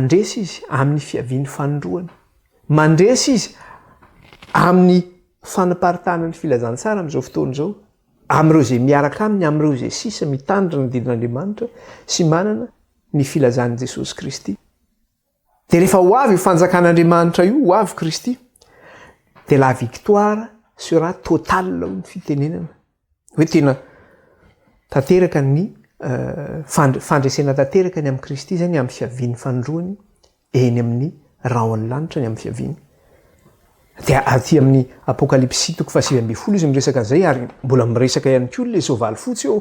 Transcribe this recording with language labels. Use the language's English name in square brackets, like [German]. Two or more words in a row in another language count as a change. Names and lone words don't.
[Malagasy] Mandresy izy amin'ny fiavian'ny fanondroany, mandresy izy amin'ny fanaparitana ny filazantsara amin'izao fotoana izao amin'ireo izay miaraka aminy amin'ireo izay sisa mitandrina ny didin'Andriamanitra sy manana ny filazan'i Jesosy Kristy. Dia rehefa ho avy fanjakan'Andriamanitra io, ho avy Kristy, dia [French] la victoire sera totale [Malagasy] ho ny fitenenana. Hoe tena tanteraka ny fandresena tanteraka ny amin'ny Kristy zany amin'ny fiaviany fanondroany eny amin'ny raon'ny lanitra ny amin'ny fiaviany. Dia aty amin'ny Apokalipsy 7:20 izy miresaka an'izay ary mbola miresaka ihany koa ilay soavaly fotsy eo.